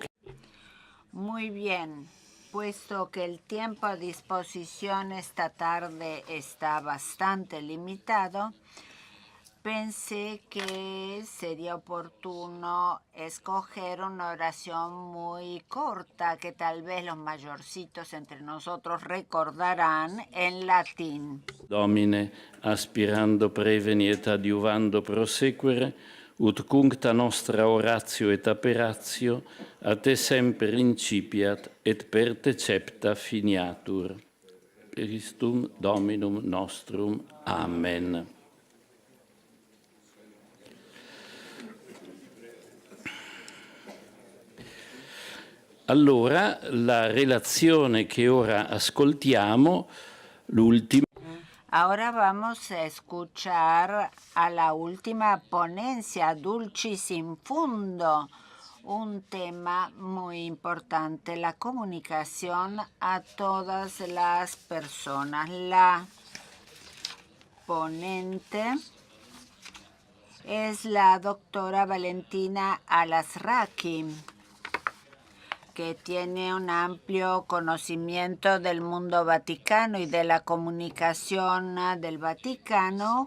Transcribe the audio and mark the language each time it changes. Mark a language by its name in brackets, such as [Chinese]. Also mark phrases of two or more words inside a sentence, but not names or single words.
[Spanish] Muy bien, puesto que el tiempo a disposición esta tarde está bastante limitado, pensé que sería oportuno escoger una oración muy corta que tal vez los mayorcitos entre nosotros recordarán en latín. [Latin] Domine, aspirando preveni et adiuvando prosequere, ut cuncta nostra oratio et aperatio, a te semper incipiat et per te cepta finiatur. Christum Dominum nostrum. Amen. [Italian] Allora, la relazione che ora ascoltiamo, l'ultima. [Spanish] Ahora vamos a escuchar a la última ponencia, [Latin] Dulcis in Fundo, [Spanish] un tema muy importante, la comunicación a todas las personas. La ponente es la doctora Valentina Alasraqui, que tiene un amplio conocimiento del mundo vaticano y de la comunicación del Vaticano.